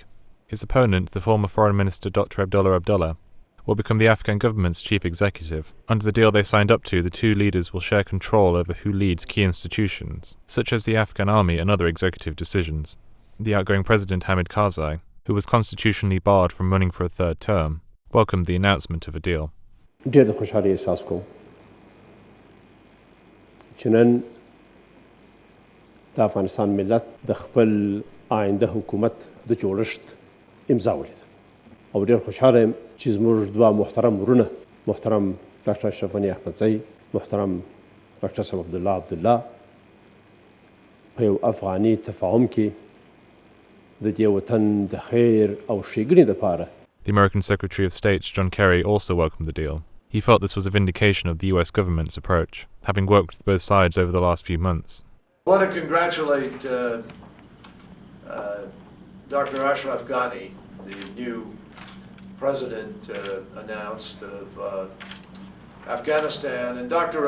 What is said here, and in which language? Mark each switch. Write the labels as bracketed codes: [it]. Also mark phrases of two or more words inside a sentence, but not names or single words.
[en] His opponent, the former Foreign Minister Dr. Abdullah Abdullah, will become the Afghan government's chief executive. Under the deal they signed up to, the two leaders will share control over who leads key institutions, such as the Afghan army and other executive decisions. The outgoing president Hamid Karzai, who was constitutionally barred from running for a third term, welcomed the announcement of a deal. [ps] افغانستان ملت د خپل آینده حکومت د جوړښت امضا ولیده او ډېر خوشحاله یم چې زموږ دوه محترم ورونه محترم ډاکټر اشرف غني احمدزی محترم ډاکټر صاحب عبدالله عبدالله په یو افغاني تفاهم کې د دې وطن د خیر او ښېګڼې دپاره. [en] The American Secretary of State John Kerry also welcomed the deal. He felt this was a vindication of the US government's approach, having worked with both sides over the last few months. I want to congratulate Dr. Ashraf Ghani, the new president announced of Afghanistan, and Dr.